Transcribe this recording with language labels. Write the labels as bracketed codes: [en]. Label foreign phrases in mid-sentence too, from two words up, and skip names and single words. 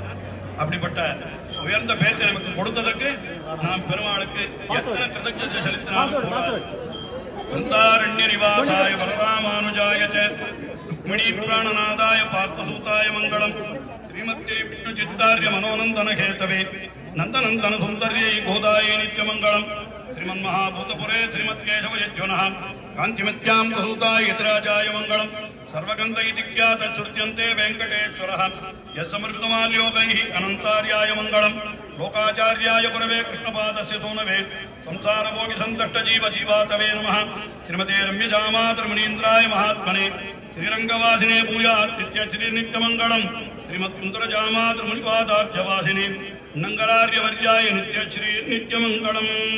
[ta] அப்படிப்பட்ட உயர்ந்த பேச்சை நமக்கு கொடுத்ததற்கு நாம் பெருமாளுக்கு எத்தனை கிருதஜ்ஞதை செலுத்தினாலும் [sa] वन्दारण्य निवासाय वररामानुजाय रुक्मिणी प्राणनाथाय पार्थसूताय मङ्गलं श्रीमत्यै विष्णु चित्तार्य मनोनन्दन केतवे नन्दनन्दन सुन्दर्यै गोदायै नित्यमङ्गलम् श्रीमन् महाभूतपुरे श्रीमत् केशव यज्वनः कान्तिमत्याम् प्रसूताय यतिराजाय मङ्गलम् सर्वगंध इत्याद श्रुत्यन्ते वेंकटेश्वरः यस्समर्पितमाल्योगैः अनन्तार्याय मंगलम् लोकाचार्याय गुरवे कृष्णपादस्य सोनवे संसारभोगि सन्तष्ट जीव जीवातवे नमः श्रीमते रम्यजामातर्मणीन्द्राय महात्मने श्रीरंगवासिने भूयात् नित्य श्री नित्यमंगलम् श्रीमत्कुन्तरजामातर्मणिपादाब्जवासिने नंगरार्यवर्याय नित्य श्री नित्यमंगलम्.